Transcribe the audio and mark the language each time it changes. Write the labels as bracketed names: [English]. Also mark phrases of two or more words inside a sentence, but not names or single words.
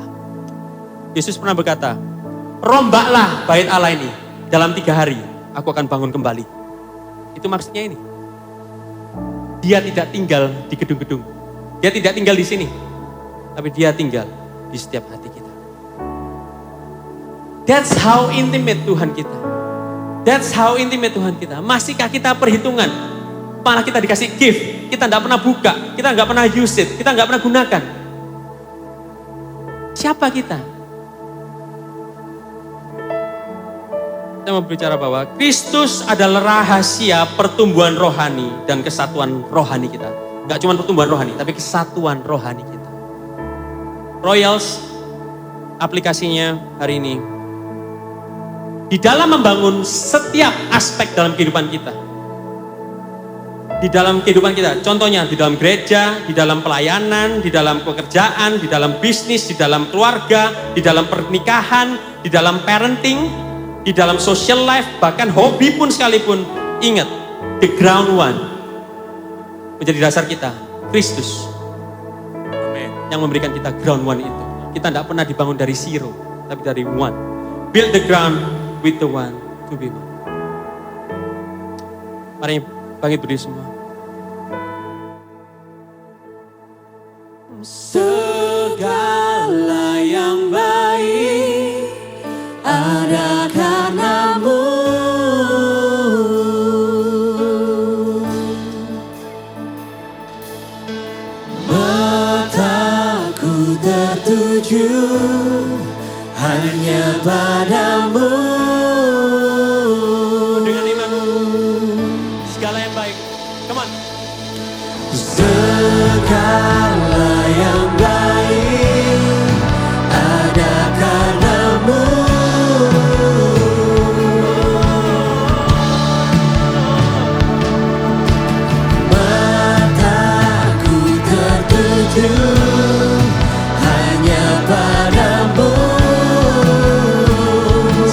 [Indonesian] Yesus pernah berkata, rombaklah bait Allah ini, dalam 3 hari aku akan bangun kembali. Itu maksudnya ini. Dia tidak tinggal di gedung-gedung, dia tidak tinggal di sini, tapi dia tinggal di setiap hati kita. [English] That's how intimate [Indonesian] Tuhan kita. Masihkah kita perhitungan? Malah kita dikasih gift, kita tidak pernah buka, kita nggak pernah [English] use it, [Indonesian] kita nggak pernah gunakan. Siapa kita? Saya mau bicara bahwa Kristus adalah rahasia pertumbuhan rohani dan kesatuan rohani kita. Nggak cuma pertumbuhan rohani, tapi kesatuan rohani kita. Royals, aplikasinya hari ini. Di dalam membangun setiap aspek dalam kehidupan kita. Contohnya di dalam gereja, di dalam pelayanan, di dalam pekerjaan, di dalam bisnis, di dalam keluarga, di dalam pernikahan, di dalam parenting, di dalam [English] social life, [Indonesian] bahkan hobi pun sekalipun. Ingat, [English] the ground one [Indonesian] menjadi dasar kita, Kristus. Amen. Yang memberikan kita [English] ground one [Indonesian] itu. Kita tidak pernah dibangun dari zero, tapi dari one. [English] Build the ground with the one to be one. [Indonesian] Mari bangkit berdiri semua. Segala yang baik ada karenamu. Mataku tertuju hanya padamu. Dengan iman, segala yang baik. [English] Come on. [Indonesian] Segala yang baik ada karenamu. Mataku tertuju hanya padamu.